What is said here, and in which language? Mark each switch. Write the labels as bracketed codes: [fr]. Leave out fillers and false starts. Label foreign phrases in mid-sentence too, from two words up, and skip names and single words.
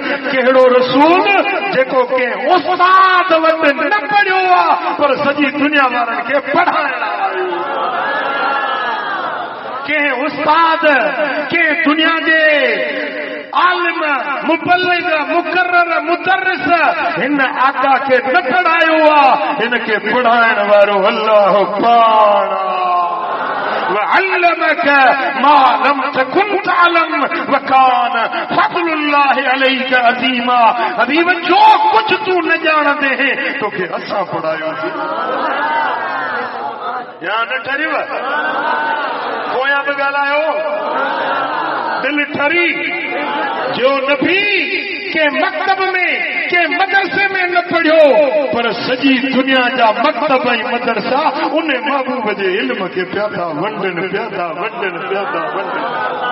[sd] कहिड़ो रसूल, जेको कंहिं उस्ताद वटि न पढ़ियो आहे, पर सॼी दुनिया वारनि खे पढ़ाइण आयो, कंहिं उस्ताद, कंहिं दुनिया जे आलिम, मुबल्लिग, मुकर्रर, मुदर्रिस हिन आका खे न पढ़ायो आहे, हिन खे पढ़ाइण वारो अल्लाह पाण [ar] وعلمك ما لم تكن تعلم وكان فضل الله عليك عظيما. [sd] हबीब, जो कुछ तू न ॼाणंदे हैं तोखे असां पढ़ायोसीं, या न ठरिव? पोयां बि ॻाल्हायो, दिल ठरी जो नबी के मकतब में, के मदरसे में न पढ़ियो, पर सॼी दुनिया जा मकतब ऐं मदरसा उन महबूब जे इल्म खे पिया था वंडनि, पिया था वंडनि, पिया था वंडनि।